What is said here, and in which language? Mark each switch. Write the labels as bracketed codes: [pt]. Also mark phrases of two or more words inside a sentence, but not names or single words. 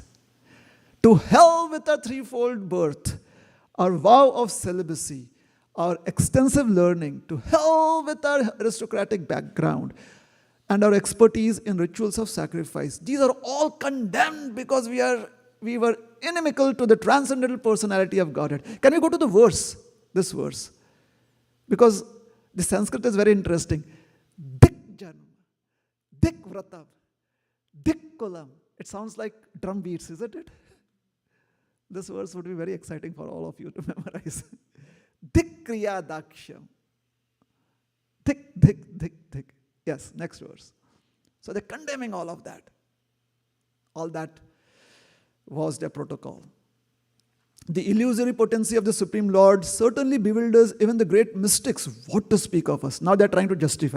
[en] To hell with our threefold birth, our vow of celibacy, our extensive learning, to hell with our aristocratic background, and our expertise in rituals of sacrifice. These are all condemned because we were inimical to the transcendental personality of Godhead. Can we go to the verse? This verse. Because the Sanskrit is very interesting. [sa] Dik janam, dik vratam, dik kulam. [en] It sounds like drum beats, isn't it? This verse would be very exciting for all of you to memorize. [sa] Dik kriya daksham. Dik, dik, dik, dik. [en] Yes, next verse. So they're condemning all of that. All that was their protocol. The illusory potency of the Supreme Lord certainly bewilders even the great mystics. What to speak of us? Now they're trying to justify.